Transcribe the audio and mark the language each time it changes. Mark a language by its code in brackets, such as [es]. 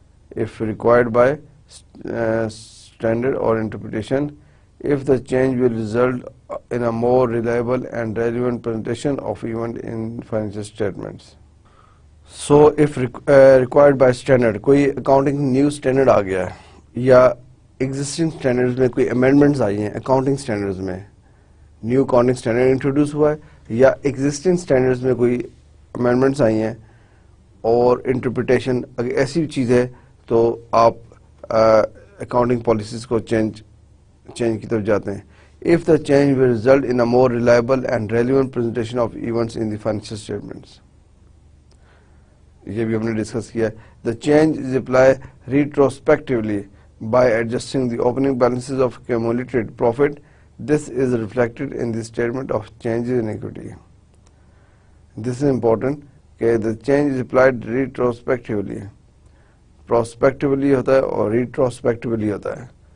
[en] If required by standard or interpretation, if the change will result in a more reliable and relevant presentation of event in financial statements. So if required by standard, [ur] کوئی accounting new standard آ گیا ہے یا existing standards میں کوئی amendments آئی ہیں accounting standards میں, new accounting standard introduce ہوا ہے یا ایگزسٹنگ اسٹینڈرڈز میں کوئی امینڈمنٹس آئی ہیں اور انٹرپریٹیشن اگر ایسی چیز ہے تو آپ اکاؤنٹنگ پالیسیز کو چینج کی طرف جاتے ہیں. [en] If the change will result in a more reliable and relevant presentation of events in the financial statements. [ur] یہ بھی ہم نے ڈسکس کیا ہے. [en] The change is apply retrospectively by adjusting the opening balances of cumulated profit. This is reflected in the statement of changes in equity. This is important [ur] کہ [en] the change is applied retrospectively. [ur] Prospectively ہوتا ہے اور retrospectively ہوتا ہے.